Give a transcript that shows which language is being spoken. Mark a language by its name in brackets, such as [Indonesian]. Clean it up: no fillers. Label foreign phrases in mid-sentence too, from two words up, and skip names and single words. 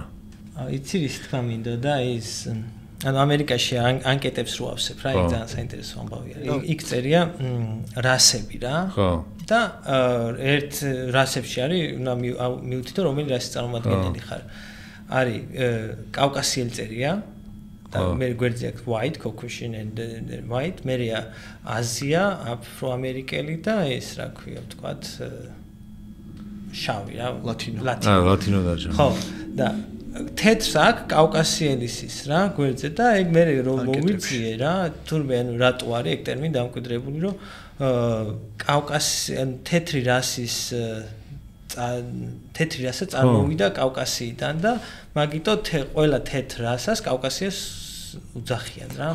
[Georgian] იცი რის თქმა მინდოდა ის ანუ ამერიკაში ანკეტებს რო ავსებ რა, იქ ძალიან საინტერესო ამბავია. იქ წერია რასები რა. ხო. და ერთ რასებში არის, უნდა მივთითო რომელი რასის წარმომადგენელი ხარ. არის კავკასიელი წერია და მე გვერდზე აქვს [English] white, Caucasian and white, [Georgian] მერეა აზია, აფროამერიკელი და ეს რა ქვია, ვთქვათ შავი რა, ლათინო. ლათინო დაჯა. ხო, და თეთრს აქვს კავკასიელისის რა გვერდზე და ეგ მე რომ მოვიძიე რა თურმე ანუ რატო არის ეგ ტერმინი დამკვიდრებული რომ თეთრი რასა წარმოვიდა კავკასიიდან და მაგიტო ყველა თეთრ რასას კავკასიას უძახიან რა